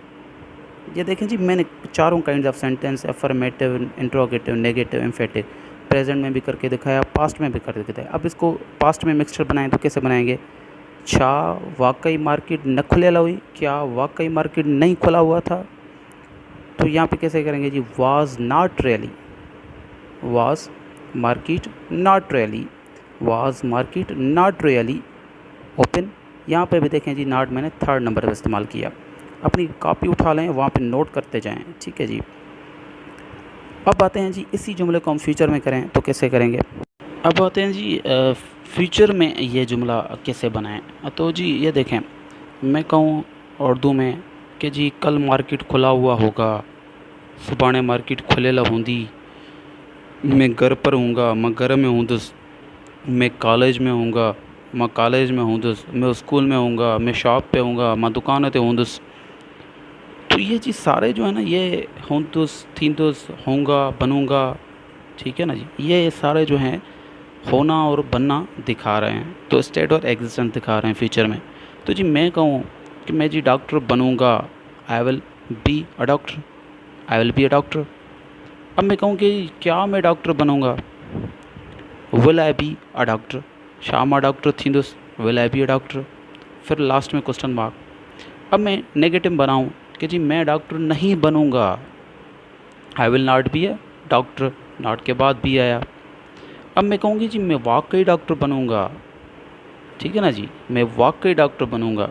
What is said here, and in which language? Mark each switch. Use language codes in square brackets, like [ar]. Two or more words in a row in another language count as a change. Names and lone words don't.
[hi] ये देखें जी, मैंने चारों [en] kind of sentence, [hi] अफर्मेटिव, इंट्रोगेटिव, नेगेटिव, एम्फेटिक, प्रेजेंट में भी करके दिखाया, पास्ट में भी करके दिखाया। अब इसको पास्ट में मिक्सचर बनाएं तो कैसे बनाएंगे, [sd] छा वाकई मार्केट न खुलेल हुई, [hi] क्या वाकई मार्केट नहीं खुला हुआ था, तो यहाँ पे कैसे करेंगे जी, [en] was not really, was market not really, was market not really open. [hi] यहाँ पे भी देखें जी, नॉट मैंने थर्ड नंबर पर इस्तेमाल किया। अपनी कॉपी उठा लें, वहाँ पे नोट करते जाएं। ठीक है जी। अब आते हैं जी, इसी जुमले को हम फ्यूचर में करें तो कैसे करेंगे। अब आते हैं जी फ्यूचर में ये जुमला कैसे बनाएं। तो जी ये देखें, मैं कहूँ उर्दू में कि जी कल मार्केट खुला हुआ होगा, [sd] सुभाणे मार्केट खुलियल हूंदी, [hi] मैं घर पर हूँगा, [sd] मैं घर में हूंदुसि, [hi] मैं कॉलेज में हूँगा, [sd] मैं कॉलेज में हूंदुसि, [hi] मैं स्कूल में हूँगा, मैं शॉप पे हूँगा, [sd] मैं दुकान ते हूंदुसि। [hi] तो ये चीज़ सारे जो है ना, ये हूंदुसि, थींदुसि, होऊंगा, बनूंगा, ठीक है ना जी, ये सारे जो हैं होना और बनना दिखा रहे हैं, तो स्टेट और एग्जिस्टेंस दिखा रहे हैं फ्यूचर में। तो जी मैं कहूँ कि मैं जी डॉक्टर बनूंगा, [en] I will be a doctor, I will be a doctor. [hi] अब मैं कहूँ कि क्या मैं डॉक्टर बनूंगा, [en] will I be a doctor, [sd] छा मां डॉक्टर थींदुसि, [en] will I be a doctor, [hi] फिर लास्ट में [en] question mark. [hi] अब मैं नेगेटिव बनाऊँ कि जी मैं डॉक्टर नहीं बनूंगा, [en] I will not be a doctor, [hi] नॉट के बाद भी आया। अब मैं कहूँगी जी मैं वाकई डॉक्टर बनूंगा, ठीक है ना जी, मैं वाकई डॉक्टर बनूंगा।